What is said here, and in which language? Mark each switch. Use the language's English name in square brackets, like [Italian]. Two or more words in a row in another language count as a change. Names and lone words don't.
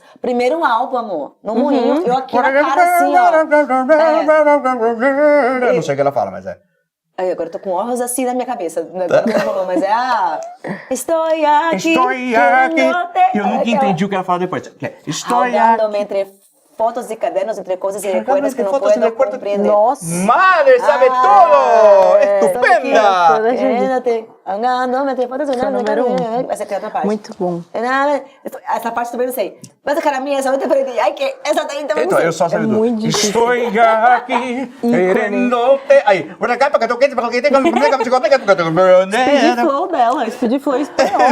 [Portuguese] Primeiro álbum, amor, no Moinho. Eu aqui na cara assim, ó. Eu não sei o que ela fala, mas é. Aí, agora eu tô com ojos assim na minha cabeça. Agora não rolou, mas é a... Estou aqui. Estou aqui. Eu nunca entendi o que ela fala depois. Estou aqui. [Spanish] Rodándome entre fotos y cadernos, entre cosas y recuerdos que no puedo comprender. [Portuguese] Nossa! Madre, sabe tudo! Estupenda! [Spanish] Quédate, ahogándome entre fotos y [Portuguese] Essa é o número 1. Essa aqui é outra parte. Muito bom. Essa parte também não sei. Mas a cara minha, essa outra aprendi. Ai, que essa daí também não Então, sei. eu só sabia muito do... difícil. Estou aqui, querendo-te... Aí, [Spanish] por acá, [Portuguese] porque eu quero... [English] Speed flow [Portuguese] dela, [English] speed flow [Portuguese] espanhol.